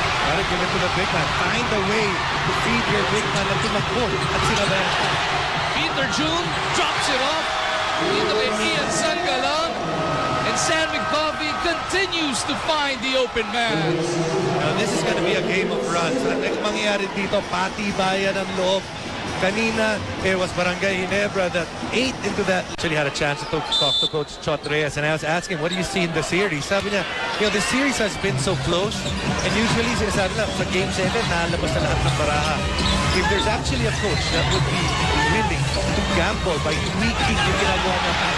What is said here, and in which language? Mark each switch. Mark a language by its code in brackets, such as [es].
[en] Gotta give it to the big man. Find a way to feed your big man [tl] na tumakbo at sinabayan. [en] Peter June drops it off. [tl] Dito kay [en] Ian Sanggalang. And San Miguel continues to find the open man. Now this is gonna be a game of runs. [tl] Ang next mangyayari dito, patibayan ang loob. [en] Kanina, it was Barangay Ginebra that ate into that. Actually had a chance to talk to Coach Chot Reyes, and I was asking, what do you see in the series? [tl] Sabi niya, [en] the series has been so close, and usually [tl] sinasabi na, sa Game 7, nalabas na lahat ng baraha. [en] If there's actually a coach that would be willing to gamble by tweaking [tl] yung ginagawa niya,